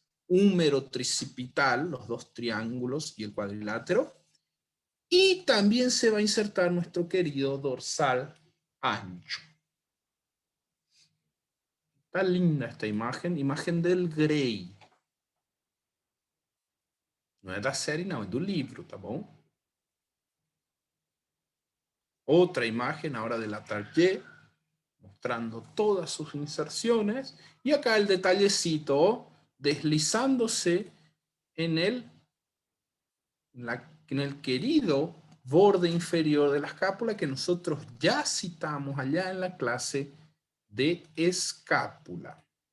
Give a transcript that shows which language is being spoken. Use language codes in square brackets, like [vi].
[es] Húmero tricipital, los dos triángulos y el cuadrilátero. Y también se va a insertar nuestro querido dorsal ancho. Está linda esta imagen, imagen del Grey. [pt] Não é da série, não, é do livro, tá bom? [es] Otra imagen ahora de la Target, mostrando todas sus inserciones. Y acá el detallecito deslizándose en el querido borde inferior de la escápula que nosotros ya citamos allá en la clase de escápula.